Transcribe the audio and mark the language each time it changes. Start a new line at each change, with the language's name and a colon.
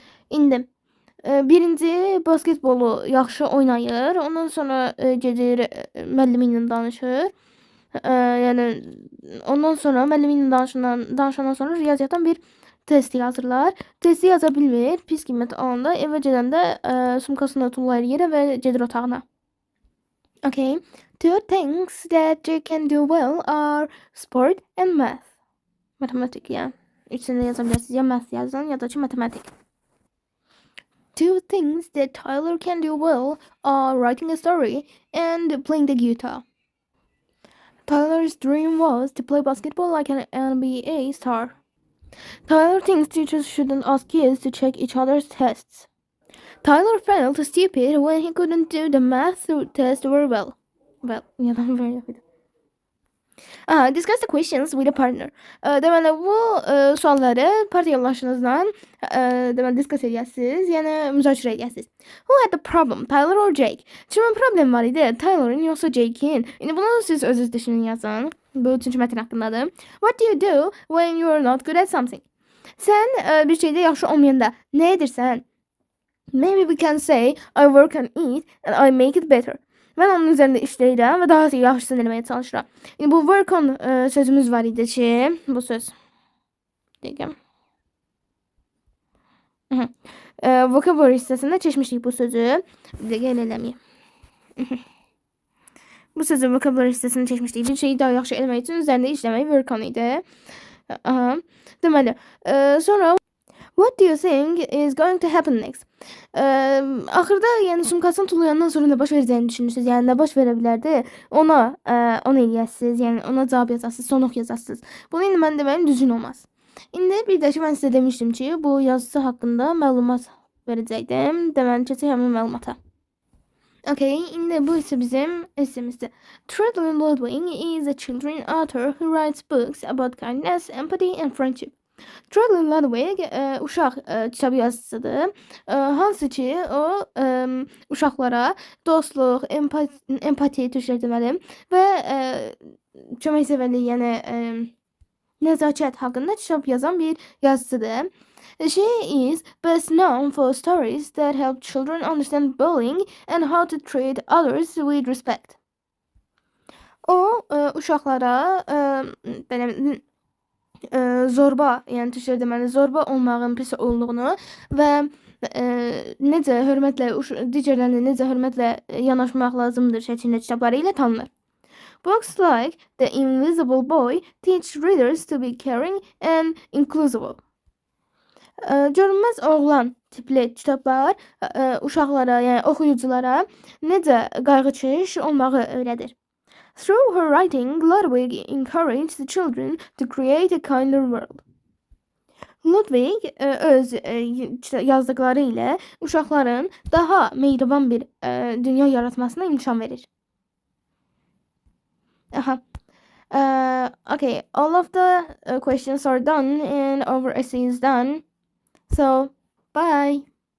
Azerbaijani: İndi birinci basketbolu yaxşı oynayır, ondan sonra gedir müəllimi ilə danışır. Yəni ondan sonra müəllimi ilə danışandan sonra riyaziyyatdan bir test yazırlar. Testi yaza bilmir, pis qiymət alanda evə gedəndə sumkasını tullayır yerə və gedir otağına.
English: Okay. Two things that you can do well are sport and math.
Azerbaijani: Matematik yəni. İçində yazabilirsiniz. Ya math yazın ya da ki matematik.
English: Two things that Tyler can do well are writing a story and playing the guitar. Tyler's dream was to play basketball like an NBA star. Tyler thinks teachers shouldn't ask kids to check each other's tests. Tyler felt stupid when he couldn't do the math test very well. Yeah, very good. Discuss the questions with a partner.
Azerbaijani: Deməli, bu sualları partiya yoldaşınızla deməli, discuss edəsiniz, yəni müzakirə edəsiniz.
English: Who had the problem, Tyler or Jake?
Azerbaijani: Kimin problem var idi? Tyler'ın yoxsa Jake'in? İndi bunu siz özünüz düşünün yazın. Bu üçüncü mətn haqqındadır.
English: What do you do when you're not good at something?
Azerbaijani: Sən bir şeydə yaxşı olmayanda nə edirsən?
English: Maybe we can say I work on it and I make it better.
Azerbaijani: Mən onun üzərində işləyirəm və daha yaxşısını eləməyə çalışıram. İndi bu work on sözümüz var idi ki, bu söz. Deyəm. Vocabulary hissəsində çəkmişdik bu sözü. Bir dəqiqə eləməyim. Bu sözü vocabulary hissəsində çəkmişdik. Bir şeyi daha yaxşı eləmək üçün üzərində işləmək work on idi. Deməli, sonra
English: what do you think is going to happen next?
Azerbaijani: Axırda yəni sumkasını tullayandan sonra nə baş verəcəyini düşünürsünüz? Yəni nə baş verə bilərdi? Onu eləyəsiniz. Yəni ona cavab yazarsınız, son ox yazarsınız. Bunu indi mən deməyim düzgün olmaz. İndi bir də ki mən sizə demişdim ki, bu yazısı haqqında məlumat verəcəkdim. Deməli keçək həmin məlumata. Okay, indi bu isə bizim essemizdir.
English: Trudy Larwing is a children's author who writes books about kindness, empathy and friendship.
Azerbaijani: Trudy Larwing uşaq kitabı yazıcısıdır. Hansı ki o uşaqlara dostluq, empati türklər deməli və köməksevərlik, yəni nəzakət haqqında kitab yazan bir yazıcıdır.
English: She is best known for stories that help children understand bullying and how to treat others with respect.
Azerbaijani: O uşaqlara belə zorba, yəni türklər deməli zorba olmağın pis olduğunu və necə hörmətlə digərlərinə necə hörmətlə yanaşmaq lazımdır şəklində kitabları ilə tanınır.
English: Books like The Invisible Boy teach readers to be caring and inclusive.
Azerbaijani: Görünməz oğlan tipli kitablar uşaqlara, yəni oxuyuculara necə qayğıkeş olmağı öyrədir.
English: Through her writing, Ludwig encouraged the children to create a kinder world.
Azerbaijani: Ludwig öz yazdıqları ilə uşaqların daha mehriban bir dünya yaratmasına imkan verir.
English: Okay, all of the questions are done and our essay is done. So, bye.